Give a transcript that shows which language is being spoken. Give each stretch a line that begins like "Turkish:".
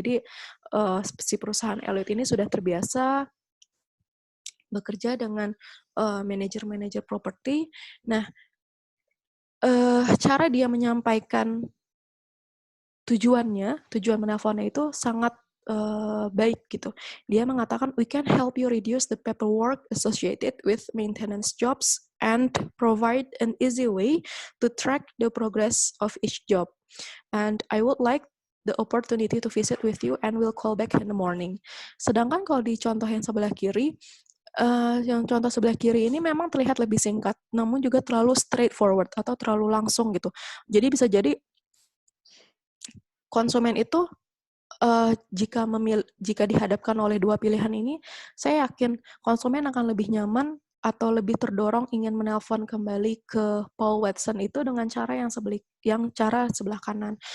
Indonesian: Jadi si perusahaan Elliott ini sudah terbiasa bekerja dengan manajer-manajer properti. Nah, cara dia menyampaikan tujuan menelponnya itu sangat baik gitu.
English: Dia mengatakan, we can help you reduce the paperwork associated with maintenance jobs and provide an easy way to track the progress of each job. And I would like the opportunity to visit with you and we'll call back in the morning.
Indonesian: Sedangkan kalau di contoh yang sebelah kiri, yang contoh sebelah kiri ini memang terlihat lebih singkat, namun juga terlalu straightforward atau terlalu langsung gitu. Jadi bisa jadi konsumen itu jika dihadapkan oleh dua pilihan ini, saya yakin konsumen akan lebih nyaman atau lebih terdorong ingin menelpon kembali ke Paul Watson itu dengan cara yang cara sebelah kanan.